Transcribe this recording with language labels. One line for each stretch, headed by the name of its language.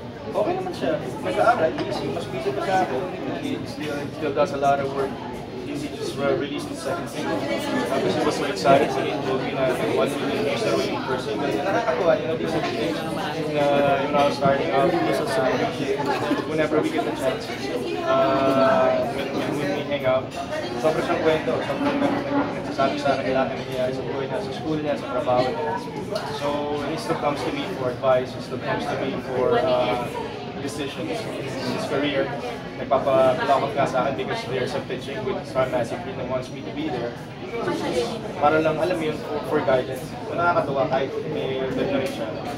Filipino: Okay naman siya. Nag-aaral, easy. Mas busy pa sa akin.
English: He still does a lot of work. He just released his second single. Tapos he was so excited when he told me na 1 million views na rin per single. Nakakatuwa, you know, these are the things na yung I was starting out, just to appreciate whenever we get the chance. When we hang out,
Filipino: sobrang siyang kwento, sobrang nagsasabi sa akin lahat ng nangyayari sa buhay niya, sa school niya, sa trabaho niya.
English: So he still comes to me for advice, he still comes to me for decisions in his career.
Filipino: Nagpapalakot nga sa akin
English: because there's a pitching with Star Massive that wants me to be there.
Filipino: Para lang, alam mo yun,
English: for guidance.
Filipino: So nakakatuwa kahit may edad na rin siya.